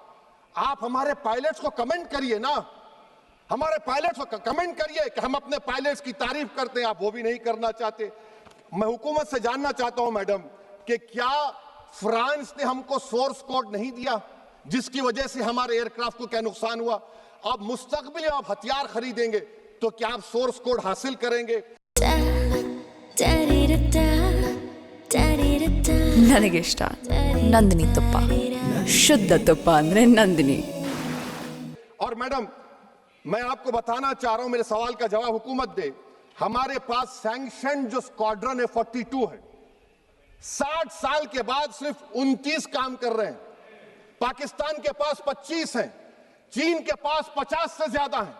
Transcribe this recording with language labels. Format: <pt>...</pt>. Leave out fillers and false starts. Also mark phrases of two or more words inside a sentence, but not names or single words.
<hi>आप हमारे पायलट्स को कमेंट करिए ना, हमारे पायलट्स को कमेंट करिए कि हम अपने पायलट्स की तारीफ करते हैं, आप वो भी नहीं करना चाहते। मैं हुकूमत से जानना चाहता हूं मैडम कि क्या फ्रांस ने हमको</hi> <en>source code</en> <hi>नहीं दिया, जिसकी वजह से हमारे एयरक्राफ्ट को क्या नुकसान हुआ? अब मुस्तकबिल में आप हथियार खरीदेंगे तो क्या आप</hi> <en>source code</en> <hi>हासिल करेंगे?</hi> <kn>ನನಗೆ ಇಷ್ಟ ನಂದಿನಿ ತುಪ್ಪ, ಶುದ್ಧ ತುಪ್ಪ ಅಂದ್ರೆ ನಂದಿನಿ।</kn> <hi>और मैडम, मैं आपको बताना चाह रहा हूं, मेरे सवाल का जवाब हुकूमत दे। हमारे पास सैंक्शन जो स्क्वाड्रन है 42 है, 60 साल के बाद सिर्फ 29 काम कर रहे हैं। पाकिस्तान के पास 25 हैं, चीन के पास 50 से ज्यादा हैं।</hi>